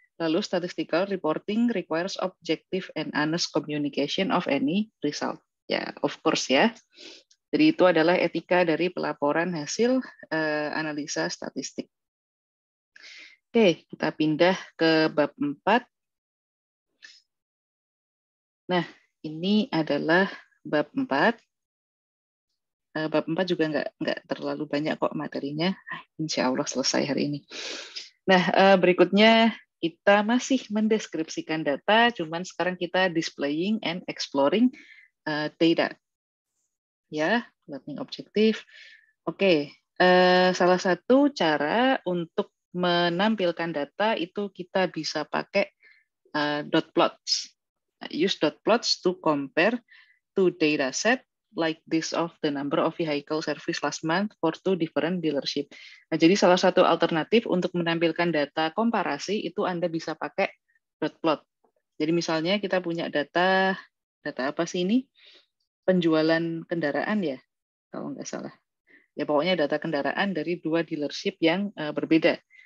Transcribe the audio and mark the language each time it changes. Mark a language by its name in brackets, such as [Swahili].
[English] Lalu statistical reporting requires objective and honest communication of any result. Ya, of course ya. [Indonesian] Jadi itu adalah etika dari pelaporan hasil analisa statistik. Oke, kita pindah ke bab 4. Nah, ini adalah bab 4. Bab 4 juga nggak terlalu banyak kok materinya. Insya Allah selesai hari ini. Nah, berikutnya kita masih mendeskripsikan data, cuman sekarang kita [English] displaying and exploring data. Ya, learning objective. [Indonesian] Oke, salah satu cara untuk menampilkan data itu kita bisa pakai dot plots. [English] Use dot plots to compare two data set like this of the number of vehicle service last month for two different dealership. [Indonesian] Nah, jadi salah satu alternatif untuk menampilkan data komparasi itu Anda bisa pakai dot plot. Jadi misalnya kita punya data apa sih ini? Penjualan kendaraan ya, kalau nggak salah. Ya pokoknya data kendaraan dari 2 dealership yang berbeda.